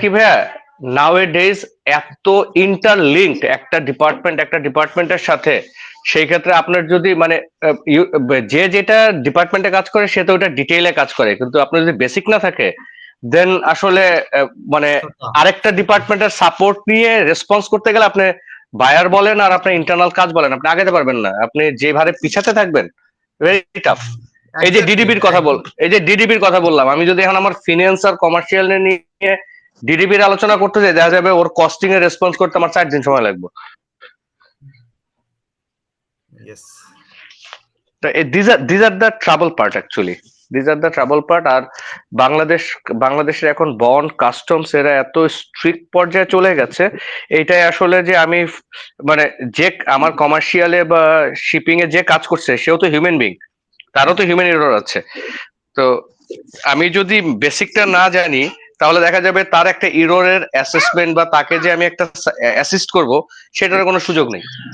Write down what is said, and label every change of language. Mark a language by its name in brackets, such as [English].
[Bangla] কি ভাইয়া, নাও এ ডেজ এত ইন্টারলিঙ্কড একটা ডিপার্টমেন্টের সাথে, সেই ক্ষেত্রে আপনার যদি মানে যে যেটা ডিপার্টমেন্টে কাজ করে সে তো ওটা ডিটেইলে কাজ করে, কিন্তু আপনার যদি বেসিক না থাকে দেন আসলে মানে আরেকটা ডিপার্টমেন্টের সাপোর্ট নিয়ে রেসপন্স করতে গেলে আপনি বায়ার বলেন আর আপনার ইন্টারনাল কাজ বলেন, আপনি আগাতে পারবেন না, আপনি যেভাবে পিছাতে থাকবেন, ভেরি টাফ। এই যে ডিডিবির কথা বললাম, আমি যদি এখন আমার ফিনান্স আর কমার্শিয়াল নিয়ে ডিডিবির আলোচনা করতে যাই, দেখা যাবে ওর কস্টিং এর রেসপন্স করতে আমার 4 দিন সময় লাগবে। [English] Yes. These are the trouble part actually. These are the trouble part. [Bangla] আর বাংলাদেশের এখন বন্ড কাস্টমস এরা এত স্ট্রিক্ট পর্যায়ে চলে গেছে, এইটাই আসলে যে আমি মানে যে আমার কমার্শিয়ালে বা শিপিং এ যে কাজ করছে সেও তো হিউম্যান বিং, তারও তো হিউম্যান এরর আছে। তো আমি যদি বেসিকটা না জানি তাহলে দেখা যাবে তার একটা ইররের অ্যাসেসমেন্ট বা তাকে যে আমি একটা অ্যাসিস্ট করব সেটার কোনো সুযোগ নেই।